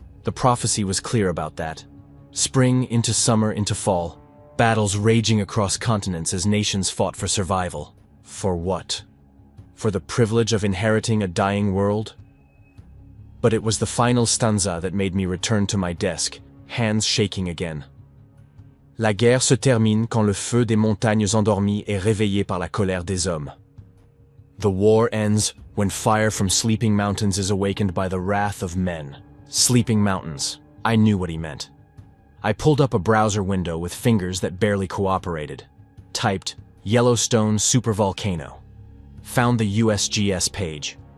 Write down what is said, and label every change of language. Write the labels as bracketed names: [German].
[English] The prophecy was clear about that. Spring into summer into fall, battles raging across continents as nations fought for survival. For what? For the privilege of inheriting a dying world? But it was the final stanza that made me return to my desk, hands shaking again. [French] La guerre se termine quand le feu des montagnes endormies est réveillé par la colère des hommes. [English] The war ends when fire from sleeping mountains is awakened by the wrath of men. Sleeping mountains. I knew what he meant. I pulled up a browser window with fingers that barely cooperated. Typed, Yellowstone supervolcano. Found the USGS page.